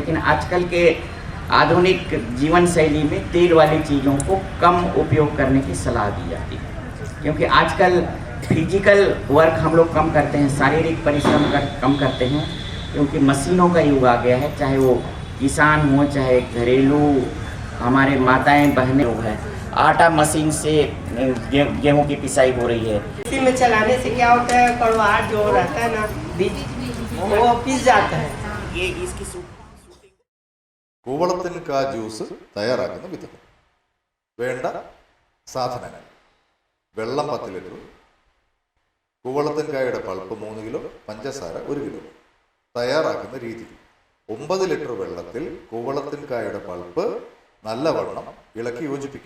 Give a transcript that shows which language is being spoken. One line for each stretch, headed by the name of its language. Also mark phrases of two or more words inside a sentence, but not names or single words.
Hindi: लेकिन आजकल के आधुनिक जीवन शैली में तेल वाली चीज़ों को कम उपयोग करने की सलाह दी जाती है, क्योंकि आजकल
English: physical work
Hindi: हम लोग कम करते हैं, शारीरिक परिश्रम कम करते हैं, क्योंकि मशीनों का युग आ गया है। चाहे वो किसान हो, चाहे घरेलू हमारे माताएं बहनें लोग हैं, आटा मशीन से गेहूं की पिसाई हो रही है। इसी में चलाने से क्या होता है, कड़वाहट जो रहता है ना बीज वो पिस जाता है। ये इसकी
Malayalam: കൂവളത്തിൻകാ ജ്യൂസ് തയ്യാറാക്കുന്ന വിധം. വേണ്ട സാധനങ്ങൾ: വെള്ളം 10 ലിറ്റർ, കൂവളത്തിൻകായുടെ പൾപ്പ് 3 കിലോ, പഞ്ചസാര 1 കിലോ. തയ്യാറാക്കുന്ന രീതി: 9 ലിറ്റർ വെള്ളത്തിൽ കൂവളത്തിൻകായുടെ പൾപ്പ് നല്ലവണ്ണം ഇളക്കി യോജിപ്പിക്കുക.